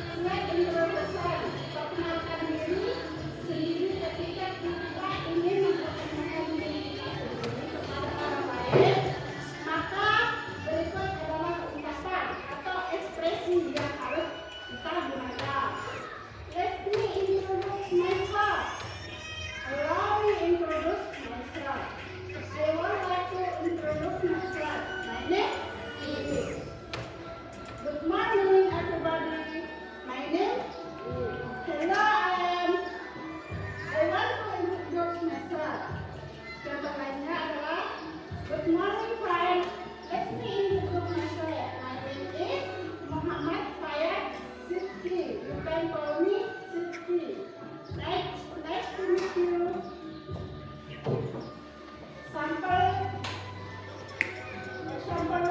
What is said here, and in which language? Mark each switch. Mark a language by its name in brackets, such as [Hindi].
[Indonesian] Selanjutnya, introduction, perkenalkan diri sendiri ketika kita ingin memperkenalkan diri kita sendiri kepada orang lain, maka berikut adalah ungkapan atau ekspresi yang harus kita gunakan. [English] Let me introduce myself. Allow me introduce myself. I would like to introduce myself. My name is. Good morning, everybody. My name is. Hello, I want to introduce myself. [Indonesian] Contoh lainnya adalah [English] good morning, friend. Let me introduce myself. My name is Muhammad Fayad Sidki. You can call me Sidki. Nice to meet you. Sample 1.